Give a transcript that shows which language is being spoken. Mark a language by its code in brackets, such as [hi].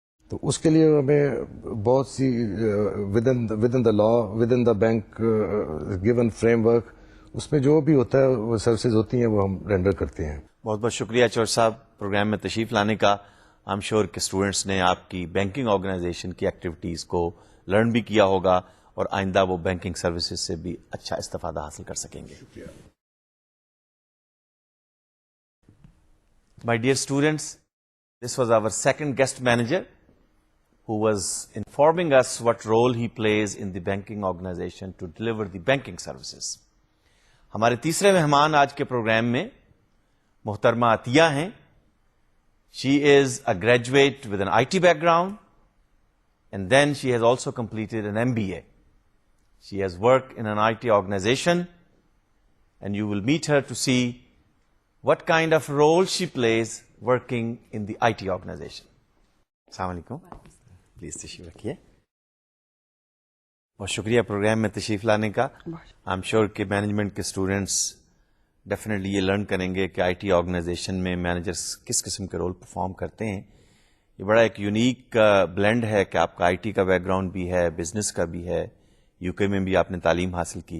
[ur] تو اس کے لیے ہمیں بہت سی [en] within the law, within the bank given framework, [ur] اس میں جو بھی ہوتا ہے وہ سروسز ہوتی ہیں وہ ہم رینڈر کرتے ہیں. بہت بہت شکریہ چور صاحب پروگرام میں تشریف لانے کا. [en] I am sure [ur] کہ اسٹوڈنٹس نے آپ کی بینکنگ آرگنائزیشن کی ایکٹیویٹیز کو لرن بھی کیا ہوگا اور آئندہ وہ بینکنگ سروسز سے بھی اچھا استفادہ حاصل کر سکیں گے. [en] My dear students, this was our second guest manager who was informing us what role he plays in the banking organization to deliver the banking services. [ur] ہمارے تیسرے مہمان آج کے پروگرام میں محترمہ عطیہ ہیں. [en] She is a graduate with an IT background and then she has also completed an MBA. She has worked in an IT organization and you will meet her to see what kind of role she plays working in the IT organization. Assalamu alaikum. Please [ur] tashreef rakhiye. بہت شکریہ programme میں تشریف لانے کا. [en] I am sure [ur] کہ management کے students definitely یہ learn کریں گے کہ آئی ٹی آرگنائزیشن میں مینیجرس کس قسم کے رول پرفارم کرتے ہیں. یہ بڑا ایک یونیک بلینڈ ہے کہ آپ کا آئی ٹی کا بیک گراؤنڈ بھی ہے, بزنس کا بھی ہے, یو کے میں بھی آپ نے تعلیم حاصل کی.